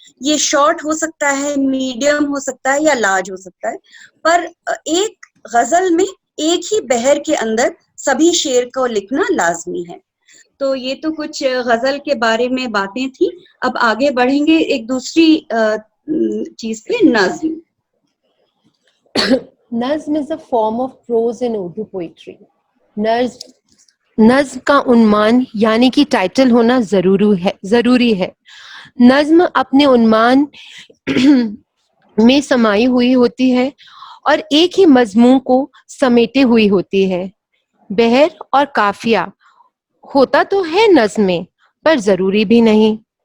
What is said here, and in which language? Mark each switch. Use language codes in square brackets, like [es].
[hi] ये शॉर्ट हो सकता है, मीडियम हो सकता है या लार्ज हो सकता है, पर एक गजल में एक ही बहर के अंदर सभी शेर को लिखना लाजमी है। तो ये तो कुछ गजल के बारे में बातें थी। अब आगे बढ़ेंगे एक दूसरी चीज पे, नज्म। [en] नज्म is a form of prose in Urdu poetry. [hi] नज्म का उन्मान यानी कि टाइटल होना जरूरी है। नज्म अपने उन्मान में समाई हुई होती है और एक ही मजमून को समेटे हुई होती है। बहर और काफिया होता तो है नज्म में, पर जरूरी भी नहीं।